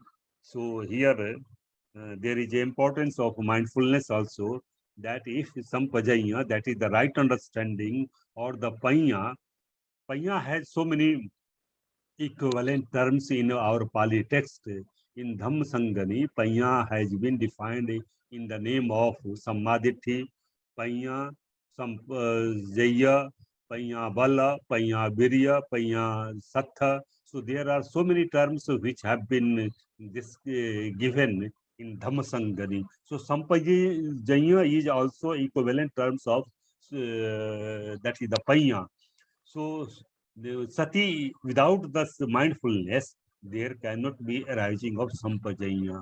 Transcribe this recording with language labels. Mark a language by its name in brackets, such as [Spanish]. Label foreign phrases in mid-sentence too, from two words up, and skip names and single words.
[English] So here there is importance of mindfulness also, that if sampajanya, that is the right understanding, or the panya has so many equivalent terms in our Pali text. In Dhammāsangani, panya has been defined in the name of [Pali] samadhi, panya, jaya, panya bala, panya virya, panya sattha. [English] So there are so many terms which have been given in Dhammāsangani. So sampajanya is also equivalent terms of that is the panya. So the sati, without this mindfulness, there cannot be arising of sampajanya.